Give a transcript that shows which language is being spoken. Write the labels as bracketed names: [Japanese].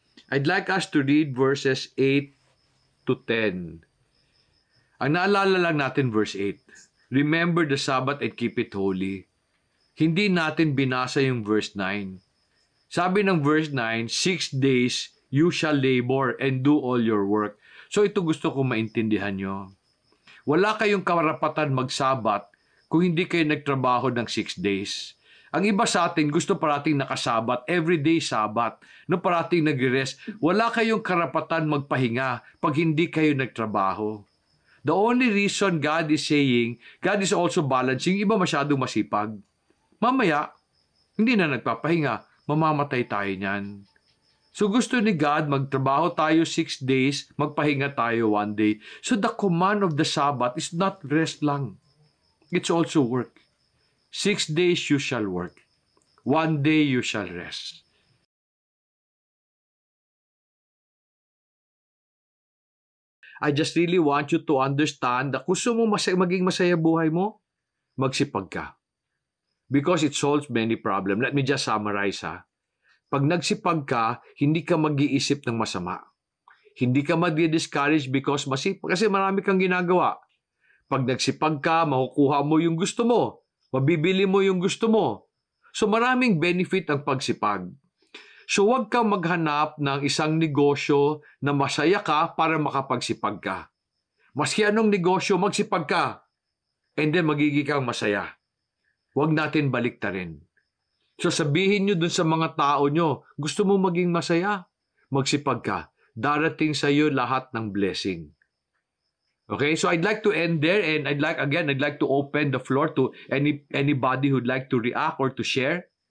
[English] I'd like us to read verses 8 to 10. [Filipino] Ang naalala lang natin verse 8. [English] Remember the Sabbath and keep it holy. [Filipino] Hindi natin binasa yung verse 9. Sabi ng verse 9, [English] 6 days you shall labor and do all your work. [Filipino] So ito gusto ko maintindihan nyo. Wala kayong karapatan magsabat kung hindi kayo nagtrabaho ng 6 days. Ang iba sa atin gusto parating nakasabat, everyday sabat, no parating nag-rest. Wala kayong karapatan magpahinga pag hindi kayo nagtrabaho. [English] The only reason God is saying, God is also balancing, [Filipino] iba masyadong masipag. Mamaya, hindi na nagpapahinga, mamamatay tayo niyan. So gusto ni God, magtrabaho tayo 6 days, magpahinga tayo 1 day. [English] So the command of the Sabbath is not rest lang. It's also work. 6 days you shall work. 1 day you shall rest. I just really want you to understand that [Filipino] kung gusto mo maging masaya buhay mo, magsipag ka. [English] Because it solves many problems. Let me just summarize ha. [Filipino] Pag nagsipag ka, hindi ka mag-iisip ng masama. Hindi ka mag-discourage because masipag. Kasi marami kang ginagawa. Pag nagsipag ka, makukuha mo yung gusto mo. Mabibili mo yung gusto mo. So maraming benefit ang pagsipag. So huwag kang maghanap ng isang negosyo na masaya ka para makapagsipag ka. Maski anong negosyo, magsipag ka. And then magiging kang masaya. Huwag natin baliktarin. So sabihin nyo dun sa mga tao nyo, gusto mo maging masaya? Magsipag ka. Darating sa iyo lahat ng blessing. [English] Okay, so I'd like to end there and I'd like to open the floor to anybody who'd like to react or to share.